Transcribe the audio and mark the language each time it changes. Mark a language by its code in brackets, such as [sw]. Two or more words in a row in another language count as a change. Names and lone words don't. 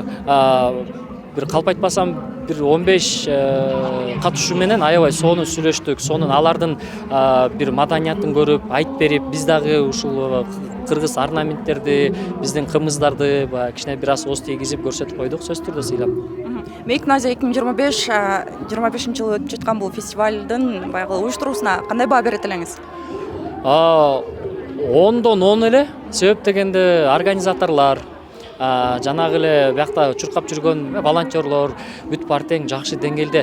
[ky] Бир калп айтпасам, бир 15 катышуу менен аябай сонун сүйлөштүк, сонун алардын бир маданиятын көрүп, айтып берип, биз дагы ушул кыргыз орнаменттерди, биздин кымыздарды кичине бир аз ооз тийгизип көрсөтүп койдук, сөзсүз түрдө сыйлап. Make in Asia 2025-25-жылы өтүп жаткан бул фестивалдын баягы уюштуруусуна кандай баа берет элеңиз? 10дон 10 эле. Себеп дегенде организаторлор, жанагы эле биякта чуркап жүргөн волонтерлор бүт бар тең жакшы деңгээлде.